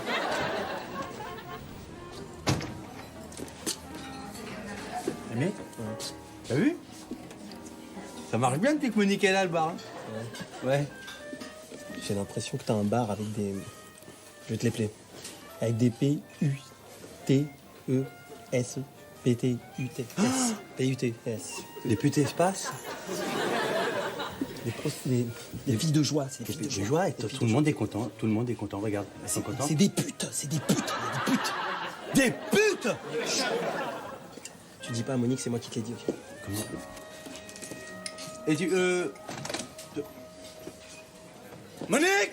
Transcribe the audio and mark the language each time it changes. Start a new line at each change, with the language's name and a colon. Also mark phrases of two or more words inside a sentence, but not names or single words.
French: Aimé? T'as vu? Ça marche bien depuis que Monique est là, le bar. Hein. Ouais. J'ai l'impression que t'as un bar avec des... Je vais te l'épeler. Avec des P-U-T-E-S. P-T-U-T-S. P-U-T-S. Des putes espaces. Des filles de joie, c'est des filles de J'ai joie. joué et tout le monde est content. Tout le monde est content. Regarde. Ils sont contents. C'est des putes, c'est des putes, des putes. Des putes! Tu dis pas à Monique, c'est moi qui te l'ai dit, ok? Comment? Et tu... Monique!